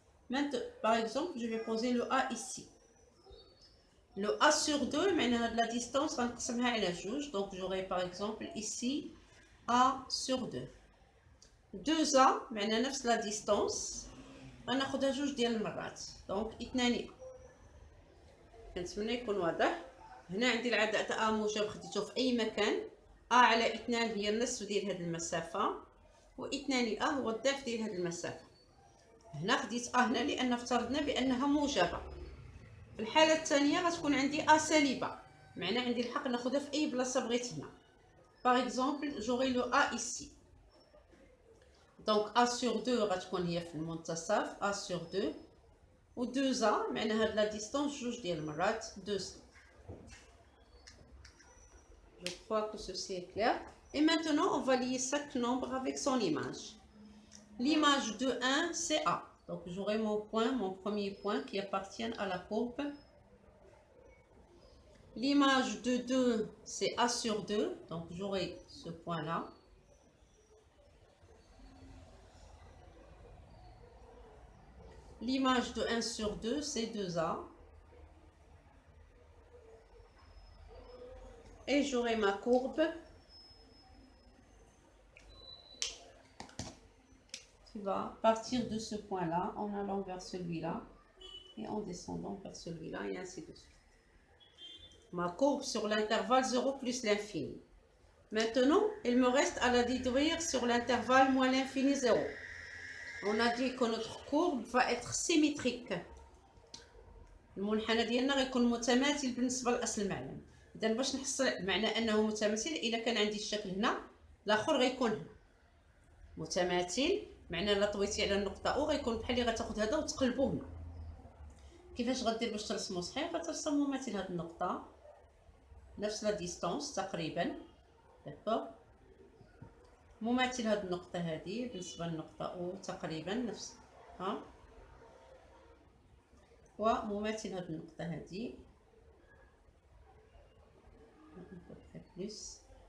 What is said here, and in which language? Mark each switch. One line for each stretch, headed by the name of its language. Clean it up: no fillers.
French: Maintenant, par exemple, je vais poser le A ici. Le A sur 2, maintenant de la distance, donc j'aurai par exemple ici A sur 2. 2A, maintenant la distance,
Arabic: غناخدها جوج ديال المرات. دونك 2 كنتمنى يكون واضح. هنا عندي العدد A موجب خديته في أي مكان. A على 2 هي النصف ديال هذه المسافة، و 2 A هو الضعف ديال هذه المسافة. هنا خديت A هنا لأن افترضنا بأنها موجبة. في الحالة الثانية غتكون عندي A سالبة، معناه عندي الحق ناخدها في أي بلاصة بغيت هنا.
French: Par exemple, j'aurai le A ici.
Arabic: Donc A sur 2 غتكون هي في المنتصف A sur 2 و 2A معناها هاد لا ديستانس جوج ديال المرات 2.
French: Je crois que ceci est clair. Et maintenant, on va lier chaque nombre avec son image. L'image de 1, c'est A. Donc j'aurai mon point, mon premier point qui appartient à la courbe. L'image de 2, c'est A sur 2. Donc j'aurai ce point-là. L'image de 1 sur 2, c'est 2A. Et j'aurai ma courbe qui va partir de ce point-là en allant vers celui-là et en descendant vers celui-là et ainsi de suite. Ma courbe sur l'intervalle 0 plus l'infini. Maintenant, il me reste à la déduire sur l'intervalle moins l'infini 0. On a dit que notre courbe va être symétrique.
Arabic: المنحنى ديالنا غيكون متماثل بالنسبه لاصل المعلم. اذا باش نحصل معنى انه متماثل، الا كان عندي الشكل هنا الاخر غيكون هنا متماثل، معنى الا طويتي على النقطه او غيكون بحال اللي غتاخذ هذا وتقلبوه هنا. كيفاش غدير باش ترسمو صحيح؟ غترسم مماثل هذه النقطه نفس لا ديستانس تقريبا، داكوغ، مماثل هذه النقطه هذه بالنسبه للنقطه او تقريبا نفس ها، ومماثل هذه النقطة هذه بلس.